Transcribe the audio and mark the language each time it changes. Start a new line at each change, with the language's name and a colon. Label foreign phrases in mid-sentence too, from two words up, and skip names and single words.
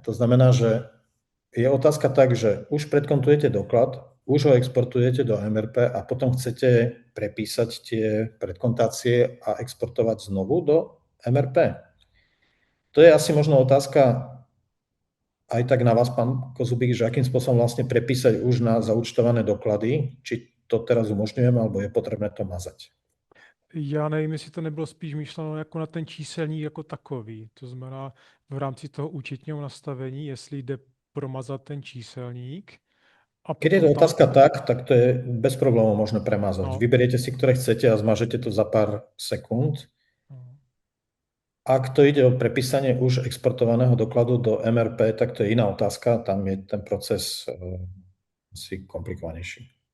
Slovak: To znamená, že je otázka tak, že už predkontujete doklad, už ho exportujete do MRP a potom chcete prepísať tie predkontácie a exportovať znovu do MRP. To je asi možno otázka aj tak na vás, pán Kozubík, že akým spôsobom vlastne prepísať už na zaúčtované doklady, či to teraz umožňujeme, alebo je potrebné to mazať.
Czech: Já nevím, jestli to nebylo spíš myšleno jako na ten číselník jako takový. To znamená v rámci toho účetního nastavení, jestli jde promazat ten číselník.
Slovak: A keď je to otázka tak to je bez problémov možné premazať. No. Vyberiete si, ktoré chcete a zmažete to za pár sekúnd. Ak to ide o prepísanie už exportovaného dokladu do MRP, tak to je iná otázka. Tam je ten proces asi komplikovanejší.